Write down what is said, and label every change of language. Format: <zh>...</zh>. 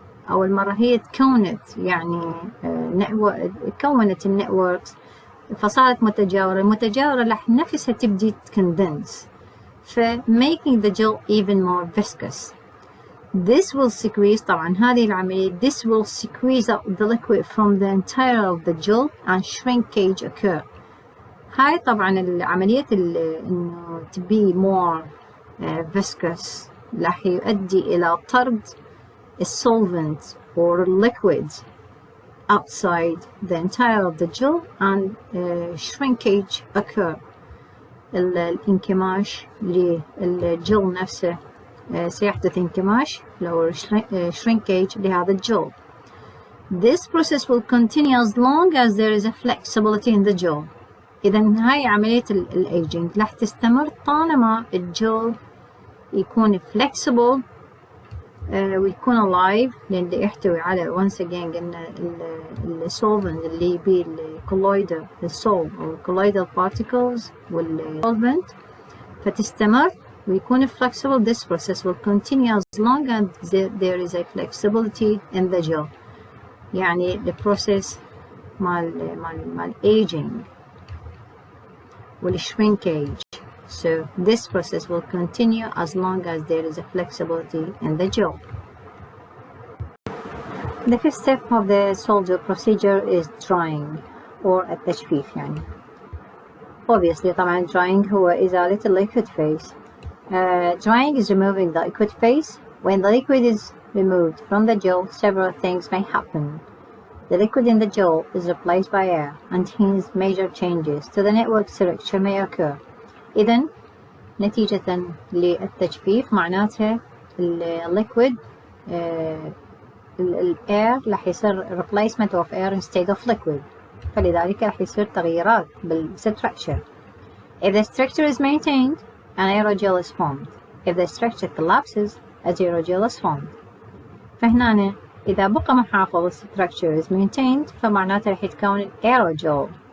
<ar>أول مرة هي تكونت يعني كونت النتوركس فصارت متجاورة. المتجاورة راح نفسها تبدي تكندنس</ar> <en>making the gel even more viscous. This will squeeze</en> <ar>طبعا هذه العملية</ar> <en>this will squeeze out the liquid from the interior of the gel and shrinkage occur.</en> <ar>هاي طبعا العملية إنه</ar> <en>to be more viscous</en> <ar>راح يؤدي إلى طرد solvent or liquids outside the interior of the gel</ar> <en>and shrinkage occur.</en> <ar>الانكماش للجل نفسه سيحدث انكماش لو shrinkage لهذا الجل.</ar> <en>This process will continue as long as there is a flexibility in the gel.</en> <ar>إذا هاي عملية الايجينج راح تستمر طالما الجل يكون flexible ويكون alive لأن يحتوي على once again قلنا السولفنت اللي بيه الكولويدال السول أو الكولويدال particles والسولفنت فتستمر ويكون flexible.</ar> <en>This process will continue as long as there is a flexibility in the gel. يعني the process مال aging والshrinkage. So this process will continue as long as there is a flexibility in the gel. The first step of the solder procedure is drying or التجفيف يعني. Obviously طبعا drying هو إزالة liquid phase. Drying is removing the liquid phase. When the liquid is removed from the gel, several things may happen. The liquid in the gel is replaced by air, and hence major changes to the network structure may occur.</en> <ar>إذن نتيجة للتجفيف معناتها liquid air راح يصير replacement of air instead of liquid. فلذلك راح يصير تغييرات بالstructure.</ar> <en>If the structure is maintained, an aerogel is formed. If the structure collapses, a aerogel is formed.</en> <ar>فهنا إذا بقى محافظ</ar> <en>structure is maintained</en> <ar>فمعناته راح يتكون aerogel.</ar>